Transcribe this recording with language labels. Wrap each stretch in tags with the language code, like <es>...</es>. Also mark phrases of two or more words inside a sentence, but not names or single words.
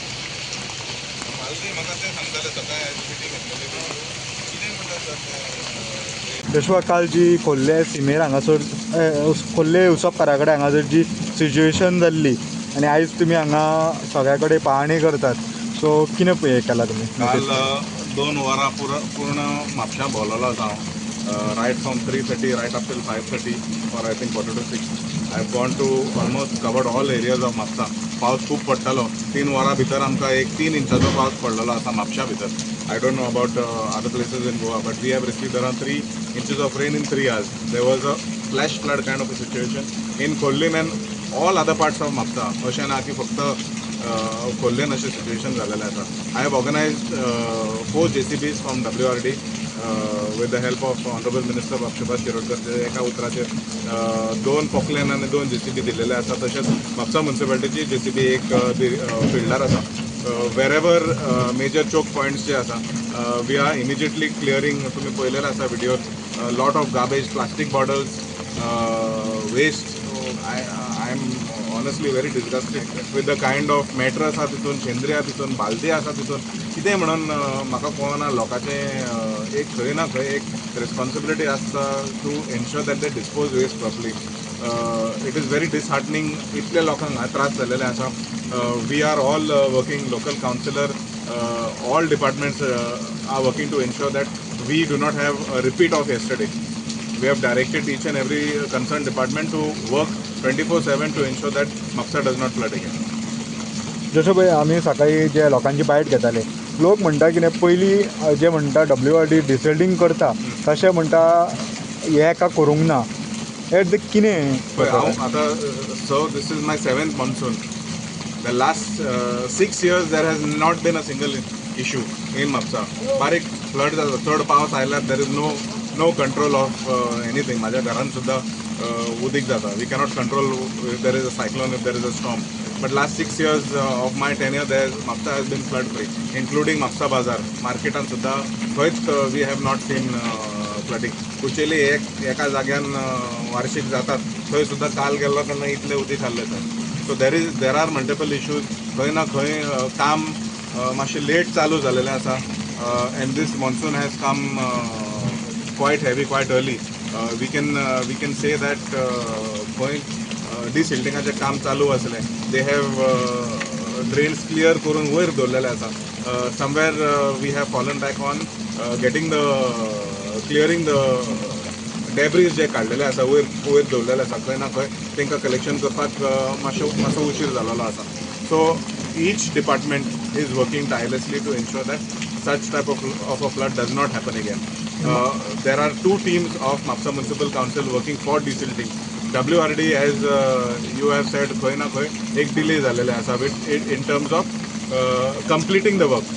<kok>जशवा काल जी खोल्ले सिमेर हांगासर खोल्ले उसपकारा कडेन हांगासर जी सिच्युएशन जाल्ली आनी आयज तुमी हांगा सगळ्या कडेन पाहणी करतात सो कितें हें केलां तुमी काल 2 वरां पूर्ण म्हापशां भोंवलोलो आसा हांव</kok> <en>right from 3:30 right up till 5:30</en> <kok>और</kok> <en>I think 4 to 6 I have gone to almost covered all areas of म्हापसा</en> <kok>पावस खूब पडटालो 3 वरां भितर आमकां एक 3 इंचाचो पावस पडलेलो आसा म्हापशा भितर</kok> <en>I don't know about other places in Goa, but we have received around 3 inches of rain in 3 hours. There was a flash flood kind of a situation in Kollin and all other parts of Mapsa.</en> <kok>अशें ना की फक्त खोल्लेन अशें सिच्युएशन जालेलें आसा.</kok> <en>I have organized 4 JCBs from WRD with the help of Honorable Minister Subhash Shirodkar.</en> <kok>एका उतराचेर 2 पोकलेन आनी 2 JCB दिलेले आसा. तशेंच म्हापसा म्युनिसिपालिटीची JCB एक फिल्डार आसा.</kok> <en>wherever major choke points</en> <kok>जे आसा</kok> <en>we are immediately clearing</en> <kok>तुम्ही पळयलेले आसा व्हिडिओ</kok> <en>lot of garbage plastic bottles waste I am honestly very disgusted with the kind of meter</en> <kok>आसा तितून शेंद्री आसा तितून बालदी आसा तितून कितें म्हणून म्हाका कळना लोकांचे एक खंय ना खंय एक रेस्पॉन्सिबिलिटी आसता</kok> <en>to ensure that they dispose waste properly it is very disheartening</en> <kok>इतले लोकांक त्रास जाल्लेले आसा</kok> <en>we are all working local councillor all departments are working to ensure that we do not have a repeat of yesterday. We have directed each and every concerned department to work 24/7 to ensure that Mapsa does not flood again.</en> <kok>जशें पळय आमी सकाळी जे लोकांची बायट घेताले लोक म्हणटा कितें पयलीं जे म्हणटा WRD डिसल्टिंग करता तशें म्हणटा हें एका करूंक ना हें कितें हांव आतां</kok> <en>so this is my 7th monsoon. The last 6 years there has not been a single issue in Mapsa.</en> <kok>बारीक फ्लड जाता चड पावस आयल्यार</kok> <en>there is no control of anything.</en> <kok>माझ्या घरान सुद्दां उदीक जाता.</kok> <en>We cannot control if there is a cyclone, if there is a storm. But last 6 years of my tenure there, Mapsa has been flood free, including Mapsa Bazaar.</en> <kok>Marketan सुद्दां खंयच</kok> <en>we have not seen flooding.</en> <kok>कुचेली एका जाग्यान वार्षिक जातात थंय सुद्दां काल गेल्लो तेन्ना इतले उदीक आहलें थंय.</kok> <en>So there are multiple issues.</en> <kok>खंय ना खंय काम मातशें लेट चालू जालेलें आसा</kok> <en>and this monsoon has come quite heavy, quite early. We can say that</en> <kok>खंय डिसिल्टिंगाचें काम चालू आसलें.</kok> <en>They have drains clear</en> <kok>करून वयर दवरलेले आसा.</kok> <en>Somewhere we have fallen back on clearing the</en> <kok>डेब्रीज जे काडलेले आसा वयर दवरलेले आसा खंय ना खंय तांकां कलेक्शन करपाक मातसो उशीर जालोलो आसा.</kok> <en>so each department is working tirelessly to ensure that such type of a flood does not happen again. There are 2 teams of Mapsa Municipal Council working for desilting. WRD, as you have said,</en> <kok>खंय ना खंय एक डिले जालेले आसा</kok> <en>in terms of completing the work.</en>